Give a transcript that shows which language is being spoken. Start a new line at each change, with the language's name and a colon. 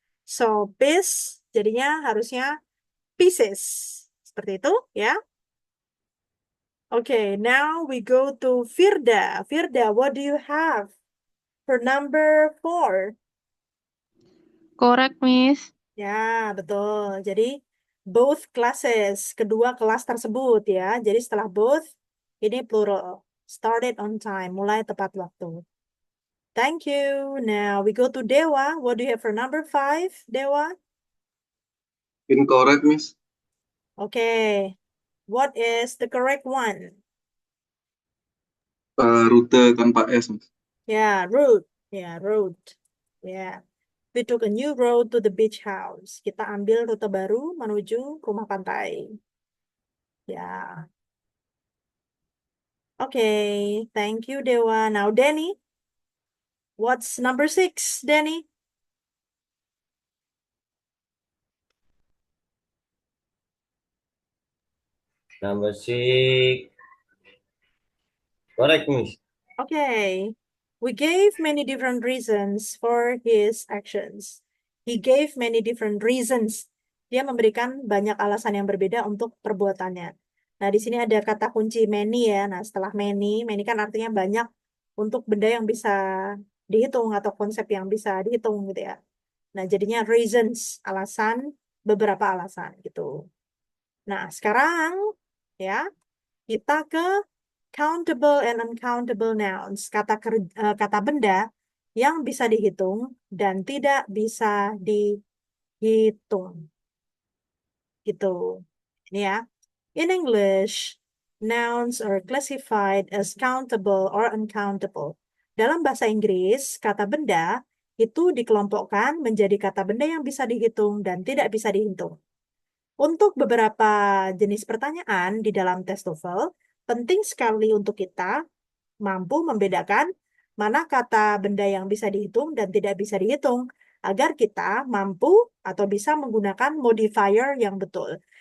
Indonesian: So, piece jadinya harusnya pieces. Seperti itu, ya.
English: Okay, now we go to Firda. Firda, what do you have for number 4? Correct, Miss.
Indonesian: Ya, betul. Jadi,
English: both classes,
Indonesian: kedua kelas tersebut ya. Jadi setelah both, ini plural.
English: Started on time,
Indonesian: mulai tepat waktu.
English: Thank you. Now we go to Dewa. What do you have for number 5, Dewa? Incorrect, Miss. Okay. What is the correct one?
Indonesian: Rute tanpa S, Miss.
English: Yeah, route. Yeah, route. Yeah. We took a new road to the beach house.
Indonesian: Kita ambil rute baru menuju rumah pantai. Ya.
English: Okay, thank you, Dewa. Now, Danny. What's number 6, Danny? Number 6. Correct, Miss. Okay. We gave many different reasons for his actions. He gave many different reasons.
Indonesian: Dia memberikan banyak alasan yang berbeda untuk perbuatannya. Nah, di sini ada kata kunci many ya. Nah, setelah many kan artinya banyak untuk benda yang bisa dihitung atau konsep yang bisa dihitung gitu ya. Nah, jadinya reasons, alasan, beberapa alasan gitu. Nah, sekarang ya kita ke
English: countable and uncountable nouns,
Indonesian: kata benda yang bisa dihitung dan tidak bisa dihitung. Gitu. Ini ya.
English: In English, nouns are classified as countable or uncountable.
Indonesian: Dalam bahasa Inggris, kata benda itu dikelompokkan menjadi kata benda yang bisa dihitung dan tidak bisa dihitung. Untuk beberapa jenis pertanyaan di dalam tes TOEFL, penting sekali untuk kita mampu membedakan mana kata benda yang bisa dihitung dan tidak bisa dihitung, agar kita mampu atau bisa menggunakan modifier yang betul.